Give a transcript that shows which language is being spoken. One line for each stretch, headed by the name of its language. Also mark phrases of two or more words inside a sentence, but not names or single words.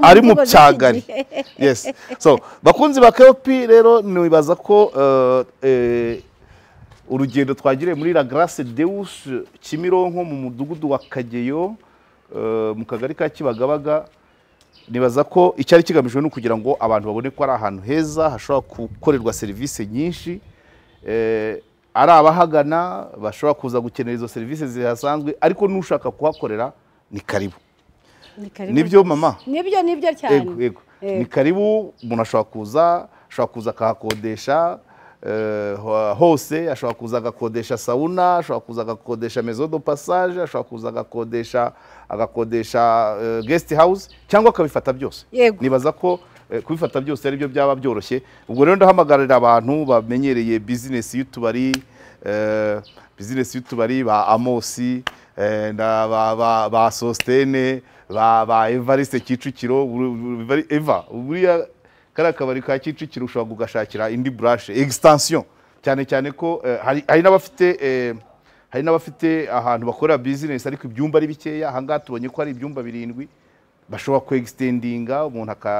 Kinyarwanda: ari mu cyagari
English: yes so
Kinyarwanda: bakunzi ba Keopi rero nibaza ko urugendo twagiriye muri La Grace Deus Kimironko mu mudugudu wa Kageyo mu kagari ka Kibagabaga nibaza ko icyari kigamijwe no kugira ngo abantu babone ko ari ahantu heza hashobora gukorerwa serivisi nyinshi ari abahagana bashobora kuza gukenera izo serivisi zihasanzwe ariko n'ushaka kuhakorera ni karibu nibyo mama nibyo cyane ni karibu umuntu ashobora kuza akahakodesha hose ashobora kuza agakodesha sauna ashobora kuza agakodesha
French: maison de passage
Kinyarwanda: ashobora kuza agakodesha
English: guest house
Kinyarwanda: cyangwa akabifata byose nibaza ko kubifata byose ari byo byaba byoroshye ubwo rero ndahamagarira abantu bamenyereye business y'utubari ba Amosi ba Sostene ba Evariste Kicukiro Eva buriya kara kabari ka Kicukiro ushobora kugashakira indi branche extension cyane ko hari n'abafite ahantu bakora business ariko ibyumba ari bikeya aha ngaha tubonye ko hari ibyumba 7 bashobora ku extendinga umuntu